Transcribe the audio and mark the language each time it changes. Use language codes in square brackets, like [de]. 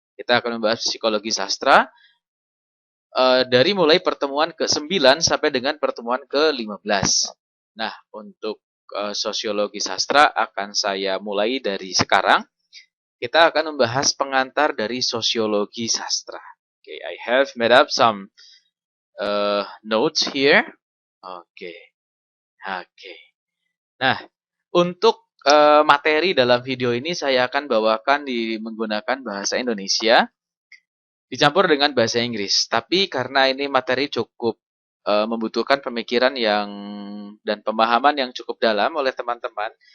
[id] Kita akan membahas psikologi sastra dari mulai pertemuan ke-9 sampai dengan pertemuan ke-15. Nah, untuk sosiologi sastra akan saya mulai dari sekarang. Kita akan membahas pengantar dari sosiologi sastra. [en] Okay, I have made up some notes here. Okay. [id] Nah, untuk materi dalam video ini saya akan bawakan menggunakan bahasa Indonesia dicampur dengan bahasa Inggris. Tapi karena ini materi cukup membutuhkan pemikiran dan pemahaman yang cukup dalam oleh teman-teman.